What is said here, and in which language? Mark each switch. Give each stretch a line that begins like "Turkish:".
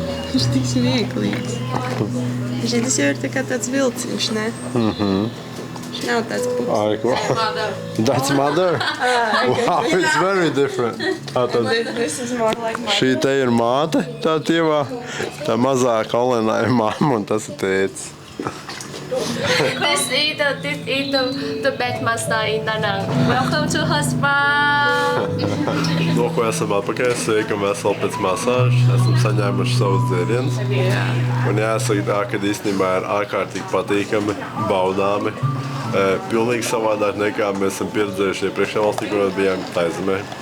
Latvian: Viņš tik smieklīgs. Tas jau ir tā kā tāds vilciņš, ne? Viņš nav tāds pups.
English: That's mother? Wow, it's very different. This is more like my...
Latvian: Šī te ir māte, tā tievā, tā mazā Olena ir mamma un tas ir tētis.
English: This is the bed master in Da Nang. Welcome to her spa.
Latvian: No ko esam atpakaļ, sveikam veseli pēc masāžas, esam saņēmuši savus dzērienus. Un jāsaka tā, ka īstenībā ir ārkārtīgi patīkami, baudāmi. Pilnīgi savādāk nekā mēs esam pieredzējuši iepriekšējā valstī, kur bijām Taizemē.